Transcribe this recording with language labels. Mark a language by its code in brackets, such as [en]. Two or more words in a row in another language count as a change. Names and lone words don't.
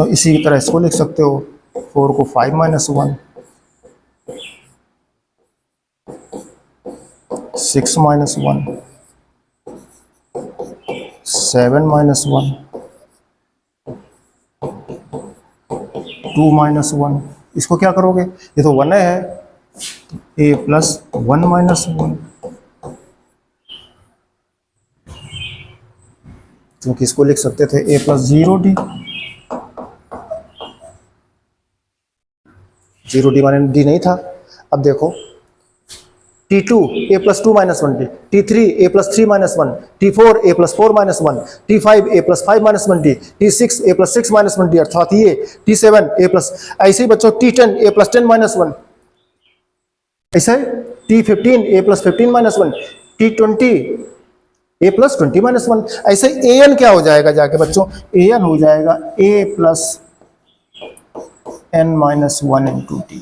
[hi] इसी की तरह इसको लिख सकते हो, 4 को 5 माइनस 1, 6 माइनस 1, 7 माइनस 1, 2 माइनस 1, इसको क्या करोगे, ये तो 1 है, A प्लस 1 माइनस 1, क्योंकि इसको लिख सकते थे A प्लस 0D, 0 डी नहीं था। अब देखो T2 a + 2 - 1t, T3 a + 3 - 1, T4 a + 4 - 1, T5 a + 5 - 1t, T6 a + 6 - 1t, अर्थात ये T7 a +, ऐसे ही बच्चों T10 a + 10 - 1, ऐसा है T15 a + 15 - 1, T20 a + 20 - 1। ऐसे an क्या हो जाएगा जाके बच्चों, an हो जाएगा a + n - 1 × t।